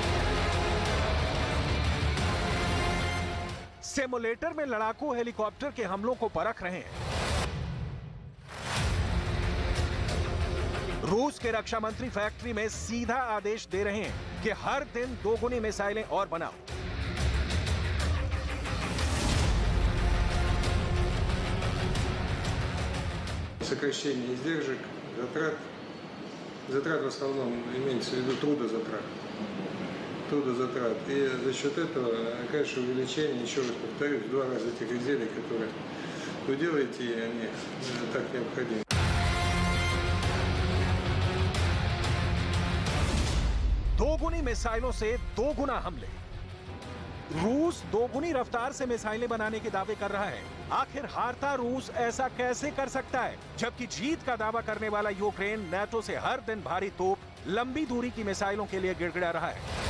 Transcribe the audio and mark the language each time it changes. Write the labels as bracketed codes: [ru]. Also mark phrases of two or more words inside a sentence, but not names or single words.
[hi] सिमुलेटर में लड़ाकू हेलीकॉप्टर के हमलों को परख रहे हैं। रूस के रक्षा मंत्री फैक्ट्री में सीधा आदेश दे रहे हैं कि हर दिन 2 गुनी मिसाइलें और बनाओ। [ru] Сокращение издержек, затрат в основном имеется в виду трудозатрат. И за счет этого, конечно, увеличение, еще раз повторюсь, в 2 раза тех изделий, которые вы делаете, и они так необходимы. [hi] दोगुनी मिसाइलों से 2 गुना हमले। रूस 2 गुनी रफ्तार से मिसाइलें बनाने के दावे कर रहा है। आखिर हारता रूस ऐसा कैसे कर सकता है, जबकि जीत का दावा करने वाला यूक्रेन नाटो से हर दिन भारी तोप, लंबी दूरी की मिसाइलों के लिए गिड़गिड़ा रहा है।